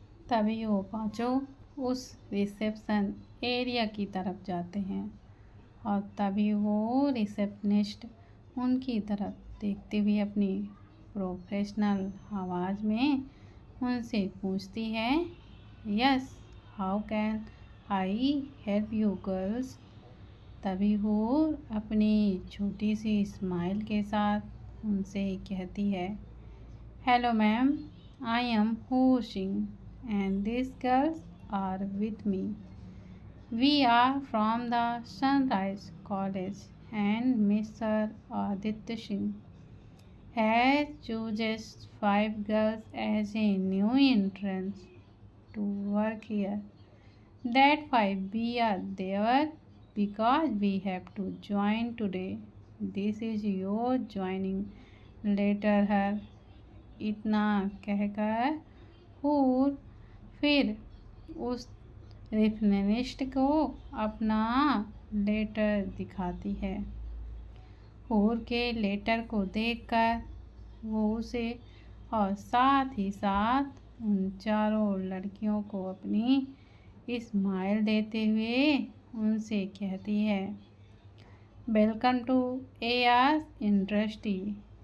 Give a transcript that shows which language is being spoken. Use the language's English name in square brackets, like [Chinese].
[Hindi] तभी वो पांचों उस रिसेप्शन एरिया की तरफ जाते हैं और तभी वो रिसेप्शनिस्ट उनकी तरफ देखते हुए अपनी प्रोफेशनल आवाज़ में उनसे पूछती है, [English] Yes, how can I help you girls. [Hindi] तभी वो अपनी छोटी सी स्माइल के साथ उनसे कहती है, [English] Hello ma'am, I am Hoshing and these girls are with me. We are from the Sunrise College and Mr. Aditya Singh has chosen 5 girls as a new entrance to work here. That 5 we are there because we have to join today. This is your joining letter her. [Hindi] इतना कहकर और फिर उस receptionist को अपना letter दिखाती है। हूर के लेटर को देखकर वो उसे और साथ ही साथ उन चारों लड़कियों को अपनी स्माइल देते हुए उनसे कहती है, [English] Welcome to AR industry.